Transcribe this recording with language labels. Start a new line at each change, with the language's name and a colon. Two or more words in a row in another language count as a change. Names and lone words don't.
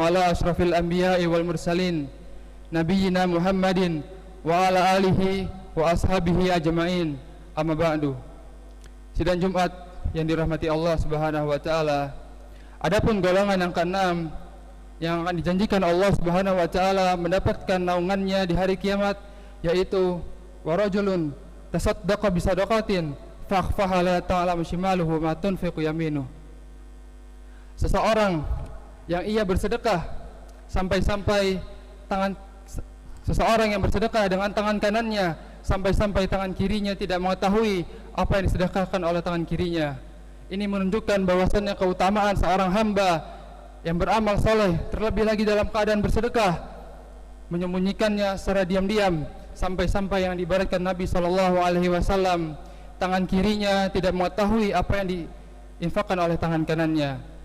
Arabic: على أشرف الأنبياء والمرسلين نبينا محمد وعلى آله وأصحابه أجمعين، أما بعد.
Indonesian: Sidang Jumat yang dirahmati Allah
Arabic: سبحانه وتعالى.
Indonesian: Adapun golongan yang keenam yang akan dijanjikan Allah
Arabic: سبحانه وتعالى
Indonesian: mendapatkan naungannya di hari kiamat yaitu
Arabic: ورجل تصدق بصدقة فأخفاها لا تعلم شماله ما تنفق يمينه.
Indonesian: Seseorang yang ia bersedekah sampai-sampai seseorang yang bersedekah dengan tangan kanannya sampai-sampai tangan kirinya tidak mengetahui apa yang disedekahkan oleh tangan kirinya. Ini menunjukkan bahwasannya keutamaan seorang hamba yang beramal soleh, terlebih lagi dalam keadaan bersedekah, menyembunyikannya secara diam-diam, sampai-sampai yang diibaratkan Nabi SAW, tangan kirinya tidak mengetahui apa yang diinfakkan oleh tangan kanannya.